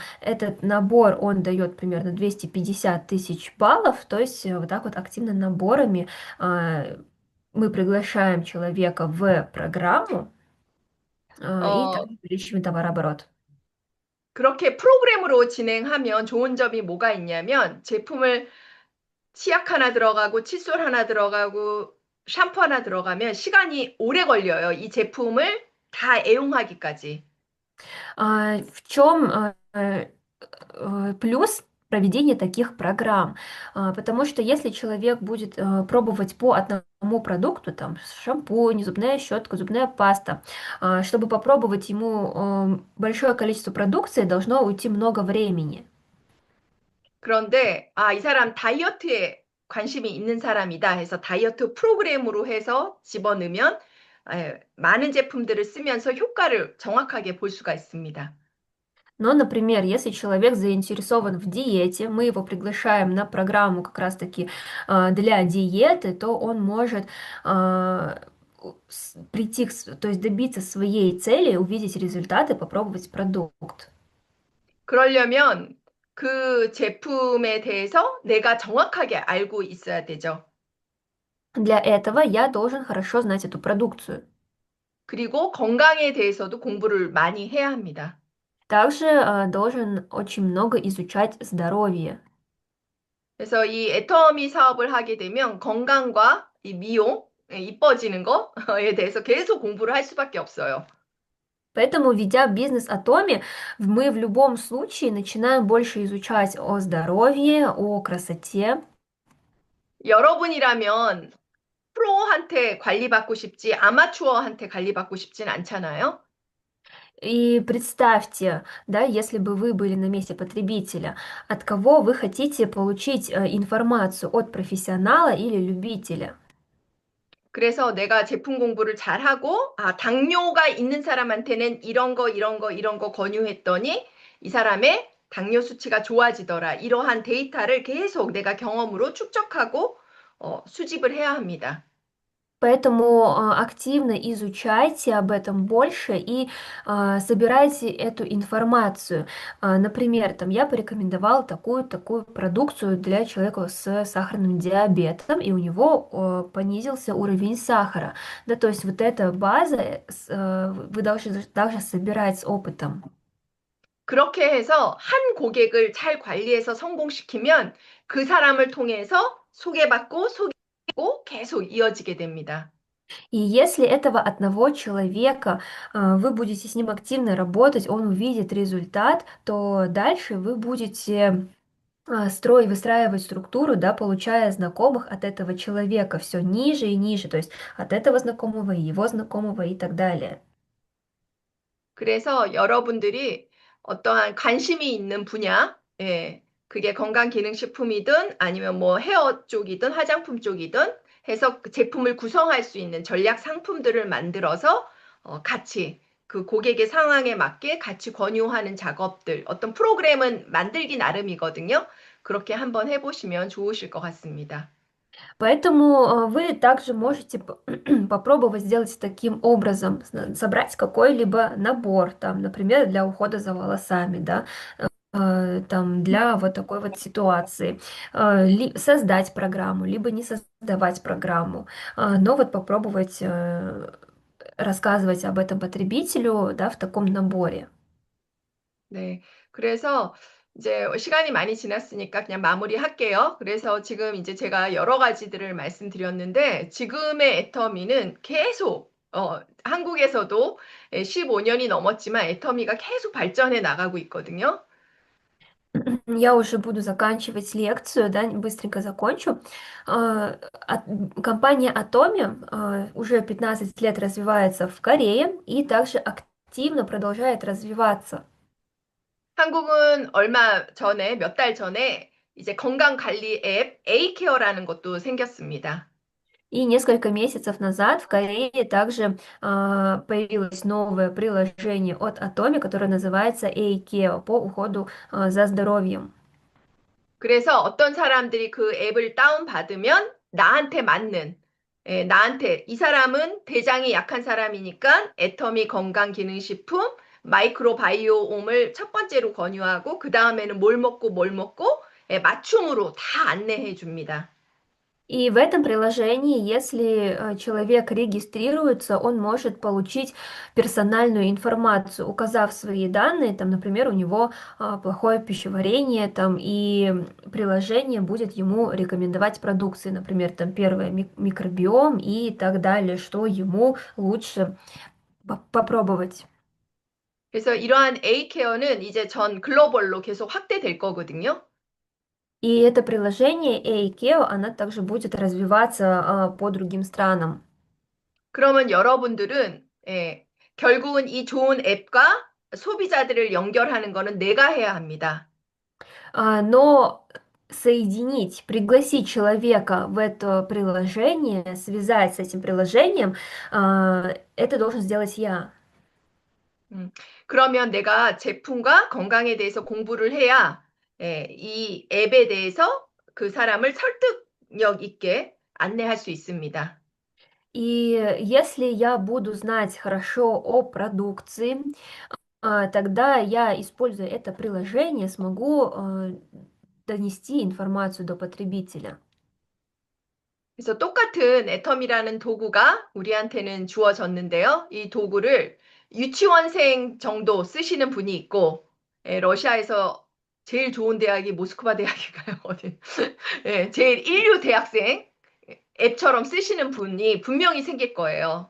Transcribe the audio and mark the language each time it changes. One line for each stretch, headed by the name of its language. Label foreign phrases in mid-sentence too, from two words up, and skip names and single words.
Russian: Этот набор, он дает примерно 250 тысяч баллов, то есть вот так вот активно наборами мы приглашаем человека в программу и так 어, увеличиваем товарооборот.
Korean: 그렇게 프로그램으로 진행하면 좋은 점이 뭐가 있냐면 제품을 치약 하나 들어가고 칫솔 하나 들어가고 샴푸 하나 들어가면 시간이 오래 걸려요. 이 제품을 다 애용하기까지.
Russian: В чем плюс проведения таких программ? Потому что если человек будет пробовать по одному продукту, там шампунь, зубная щетка, зубная паста, чтобы попробовать ему большое количество продукции, должно уйти много времени.
Korean: 그런데 아, 이 사람 다이어트에 관심이 있는 사람이다 해서 다이어트 프로그램으로 해서 집어넣으면 많은 제품들을 쓰면서 효과를 정확하게 볼 수가 있습니다.
Russian: Но, например, если человек заинтересован в диете, мы его приглашаем на программу как раз-таки для диеты, то он может прийти, то есть добиться своей цели, увидеть результаты, попробовать продукт.
Korean: 그러려면 그 제품에 대해서 내가 정확하게 알고 있어야 되죠.
Russian: Для этого я должен хорошо знать эту продукцию.
Korean: 그리고 건강에 대해서도 공부를 많이 해야 합니다.
Russian: Также должен очень много изучать здоровье.
Korean: 그래서 이 애터미 사업을 하게 되면 건강과 이 미용, 이뻐지는 거에 대해서 계속 공부를 할 수밖에 없어요.
Russian: Поэтому, ведя бизнес Атоми, мы в любом случае начинаем больше изучать о здоровье, о красоте.
Korean: 여러분이라면 프로한테 관리받고 싶지 아마추어한테 관리받고 싶진 않잖아요.
Russian: И представьте, да, если бы вы были на месте потребителя, от кого вы хотите получить информацию, от профессионала или любителя?
Korean: 그래서 내가 제품 공부를 잘하고, 아, 당뇨가 있는 사람한테는 이런 거, 이런 거, 이런 거 권유했더니 이 사람의 당뇨 수치가 좋아지더라. 이러한 데이터를 계속 내가 경험으로 축적하고 수집을 해야 합니다.
Russian: Поэтому активно изучайте об этом больше и собирайте эту информацию. Например, там я порекомендовала такую продукцию для человека с сахарным диабетом, и у него понизился уровень сахара. Да, то есть вот эта база вы должны также собирать с опытом.
Korean: 그렇게 해서 한 고객을 잘 관리해서 성공시키면 그 사람을 통해서 소개받고 계속 이어지게 됩니다.
Russian: И если этого одного человека вы будете с ним активно работать, он увидит результат, то дальше вы будете выстраивать структуру, да, получая знакомых от этого человека все ниже и ниже, то есть от этого знакомого, его знакомого и так далее.
Korean: 그래서 여러분들이 어떠한 관심이 있는 분야, 예, 그게 건강기능식품이든 아니면 뭐 헤어 쪽이든 화장품 쪽이든 해서 그 제품을 구성할 수 있는 전략 상품들을 만들어서 같이 그 고객의 상황에 맞게 같이 권유하는 작업들, 어떤 프로그램은 만들기 나름이거든요. 그렇게 한번 해보시면 좋으실 것 같습니다.
Russian: Поэтому вы также можете попробовать сделать таким образом, собрать какой-либо набор, там, например, для ухода за волосами, да, там, для вот такой вот ситуации, создать программу, либо не создавать программу, но вот попробовать рассказывать об этом потребителю, да, в таком наборе.
Korean: 네. 그래서 이제 시간이 많이 지났으니까 그냥 마무리할게요. 그래서 지금 이제 제가 여러 가지들을 말씀드렸는데 지금의 애터미는 계속 한국에서도 15년이 넘었지만 애터미가 계속 발전해 나가고 있거든요.
Russian: Я уже буду заканчивать лекцию, да, быстренько закончу. Компания Atomi уже 15 лет развивается в Корее и также активно продолжает развиваться.
Korean: 한국은 얼마 전에, 몇 달 전에 이제 건강관리 앱 A케어라는 것도 생겼습니다.
Russian: И несколько месяцев назад в Корее также появилось новое приложение от Atomi, которое называется A-Keo по уходу за здоровьем.
Korean: 그래서 어떤 사람들이 그 앱을 다운받으면 나한테 맞는, 나한테, 이 사람은 대장이 약한 사람이니까 애터미 건강기능식품, 마이크로바이오옴을 첫 번째로 권유하고, 그 다음에는 뭘 먹고, 맞춤으로 다 안내해 줍니다.
Russian: И в этом приложении, если человек регистрируется, он может получить персональную информацию, указав свои данные, там, например, у него плохое пищеварение, там, и приложение будет ему рекомендовать продукции, например, там, первое микробиом и так далее, что ему лучше попробовать.
Korean: 그래서 이러한 A케어는 이제 전 글로벌로 계속 확대될 거거든요.
Russian: И это приложение AIKEO, она также будет развиваться по другим странам.
Korean: 그러면 여러분들은 결국은 이 좋은 앱과 소비자들을 연결하는 거는 내가 해야 합니다.
Russian: Но соединить, пригласить человека в это приложение, связать с этим приложением, это должен сделать я.
Korean: 그러면 내가 제품과 건강에 대해서 공부를 해야 이 앱에 대해서 그 사람을 설득력 있게 안내할 수 있습니다.
Russian: И если я буду знать хорошо о продукции, тогда я, используя это приложение, смогу донести информацию до потребителя.
Korean: 그래서 똑같은 애텀이라는 도구가 우리한테는 주어졌는데요. 이 도구를 유치원생 정도 쓰시는 분이 있고, 러시아에서 제일 좋은 대학이 모스크바 대학인가요? 어디? 제일 인류 대학생 앱처럼 쓰시는 분이 분명히 생길 거예요.